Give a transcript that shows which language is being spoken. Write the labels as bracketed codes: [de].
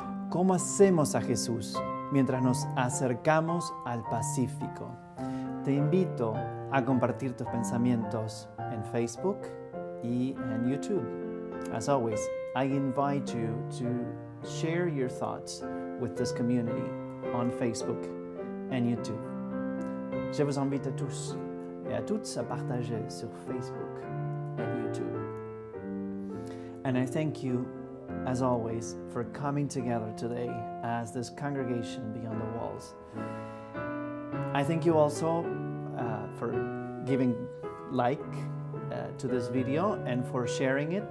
[es] ¿Cómo hacemos a Jesús mientras nos acercamos al Pacífico? Te invito a compartir tus pensamientos en Facebook y en YouTube. [en] As always, I invite you to share your thoughts with this community on Facebook and YouTube. [fr] Je vous invite à tous et à toutes à partager sur Facebook and YouTube. [en] And I thank you, as always, for coming together today as this congregation Beyond the Walls. I thank you also for giving like to this video and for sharing it.